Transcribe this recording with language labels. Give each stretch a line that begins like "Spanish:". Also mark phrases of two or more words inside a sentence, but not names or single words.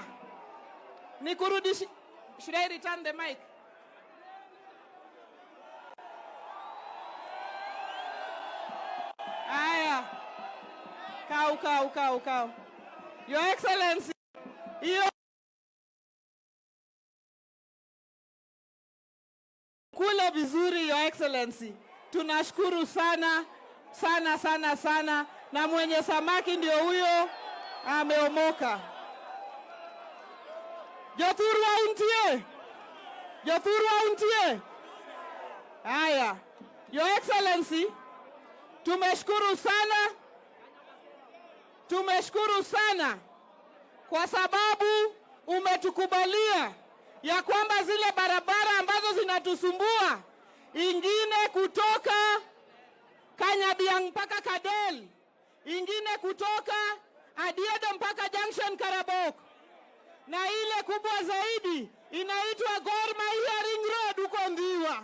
Swahili: Nikurudishi.
English: Should I return the mic? Aya. Kau. Your Excellency.
Swahili: Hiyo kula vizuri,
English: Your Excellency.
Swahili: Tunashukuru sana. Na mwenye samaki ndio huyo. Ameomoka.
Luo (Kenya and Tanzania): Jothurwa untie.
Swahili: Haya.
English: Your Excellency,
Swahili: tumeshukuru sana kwa sababu umetukubalia ya kwamba zile barabara ambazo zinatusumbua, ingine kutoka Kanyabiang mpaka Kadel, ingine kutoka Adiedo mpaka Junction Karabok, na ile kubwa zaidi inaitwa Gor Mahia Ring Road huko Ndhiwa.